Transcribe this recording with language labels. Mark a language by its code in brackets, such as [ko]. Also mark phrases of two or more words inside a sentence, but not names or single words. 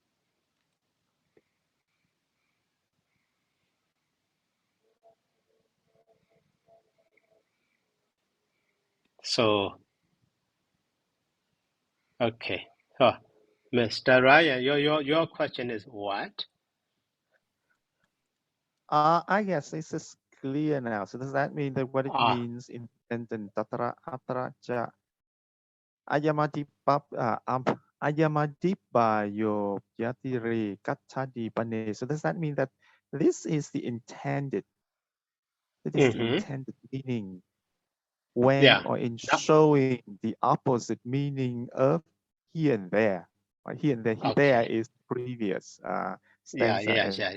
[en] So, okay. So, Mr. Ryan, your question is what? I guess this is clear now. So does that mean that what it means in sentence [pi] tatra atra cha ayamadipayo yatire katadi pane. [en] So does that mean that this is the intended? That is the intended meaning when or in showing the opposite meaning of here and there. Here and there, there is previous stanza.